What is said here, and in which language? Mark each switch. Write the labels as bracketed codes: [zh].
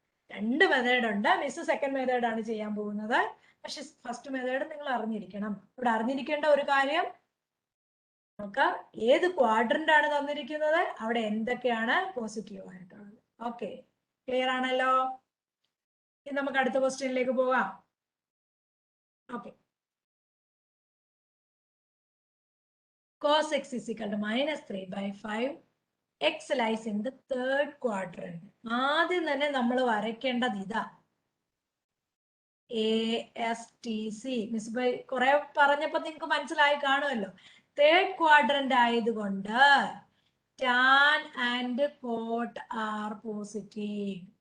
[ml] രണ്ട് മെത്തേഡ് ഉണ്ട്. Miss second method ആണ് ചെയ്യാൻ പോകുന്നത്. പക്ഷെ ഫസ്റ്റ് മെത്തേഡ് നിങ്ങൾ അറിഞ്ഞിരിക്കണം. ഇവിടെ അറിഞ്ഞിരിക്കേണ്ട ഒരു കാര്യം, നമുക്ക് ഏത് ക്വാഡ്രന്റ് ആണ് തന്നിരിക്കുന്നത്, അവിടെ എന്തൊക്കെയാണ് പോസിറ്റീവ് ആയിട്ടുള്ളത്. ഓക്കെ, ക്ലിയർ ആണല്ലോ. ഇനി നമുക്ക് അടുത്ത ക്വസ്റ്റ്യനിലേക്ക് പോകാം. [en] Okay, cos x is equal to -3/5. x lies in the third quadrant. [ml] ആദ്യം തന്നെ നമ്മൾ വരയ്ക്കേണ്ടത് ഇതാ, ASTC. മിസ് ബൈ കുറെ പറഞ്ഞപ്പോ നിങ്ങൾക്ക് മനസ്സിലായി കാണുമല്ലോ. തേർഡ് ക്വാഡ്രന്റ് ആയതുകൊണ്ട് [en] Tan and cot are positive.